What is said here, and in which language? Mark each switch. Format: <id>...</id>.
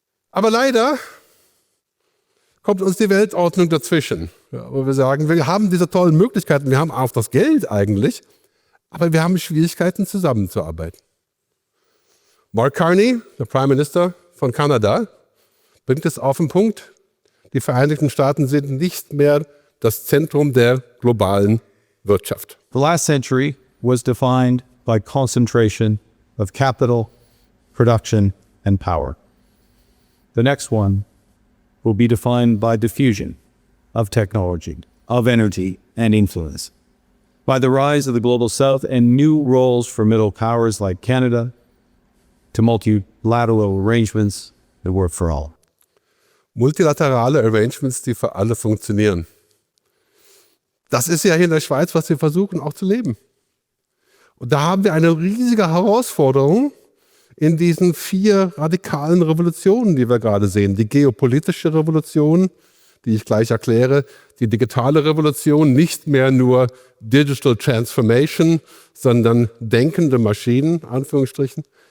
<de>Aber leider kommt uns die Weltordnung dazwischen, wo wir sagen, wir haben diese tollen Möglichkeiten, wir haben auch das Geld eigentlich, aber wir haben Schwierigkeiten, zusammenzuarbeiten. Mark Carney, der Prime Minister von Kanada, bringt es auf den Punkt, die Vereinigten Staaten sind nicht mehr das Zentrum der globalen Wirtschaft.</de> <en>The last century was defined by concentration of capital, production, and power. The next one will be defined by diffusion of technology, of energy, and influence. By the rise of the global south and new roles for middle powers like Canada, to multilateral arrangements that work for all.</en> <de>Multilaterale Arrangements, die für alle funktionieren. Das ist ja hier in der Schweiz, was wir versuchen auch zu leben. Und da haben wir eine riesige Herausforderung in diesen 4 radikalen Revolutionen, die wir gerade sehen. Die geopolitische Revolution, die ich gleich erkläre, die digitale Revolution, nicht mehr nur Digital Transformation, sondern denkende Maschinen, Anführungsstrichen.</de>